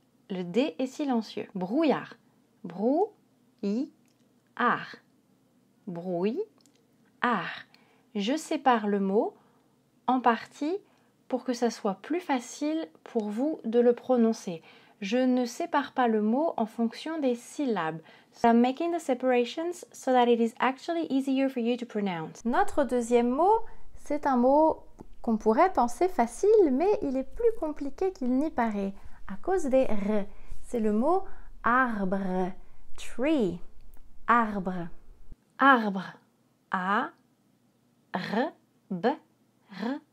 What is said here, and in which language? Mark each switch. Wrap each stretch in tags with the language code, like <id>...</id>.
<fr>Le D est silencieux. Brouillard. Brou, I, ar. Brouille, ar. Je sépare le mot en partie pour que ça soit plus facile pour vous de le prononcer. Je ne sépare pas le mot en fonction des syllabes.</fr> <en>So I'm making the separations so that it is actually easier for you to pronounce.</en> <fr>Notre deuxième mot, c'est un mot qu'on pourrait penser facile, mais il est plus compliqué qu'il n'y paraît, à cause des R. C'est le mot arbre, tree, arbre. Arbre, A, R, B, R.</fr>